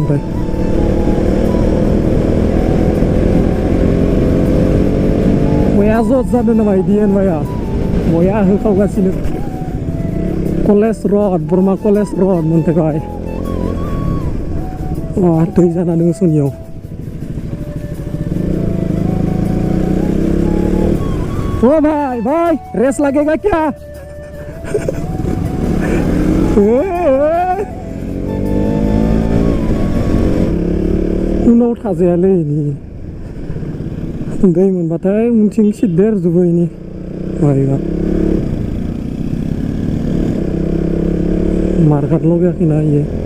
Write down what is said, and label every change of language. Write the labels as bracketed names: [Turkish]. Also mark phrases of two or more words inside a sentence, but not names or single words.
[Bodo] ओमफ्राय बया जज जादों नामा DN भाइया? बया होखावगासिनो। कलेज रड, बरमा कलेज रड मोनफैबाय। दै जाना दङ सनियाव। [Hindi] ओ भाई रेस लगेगा क्या? [Bodo] उनाव थाजायालै इनि दै मोनबाथाय उनथिं सिद्देरजोबो इनि भाइबा। मार्काट लगायाखैना इयो।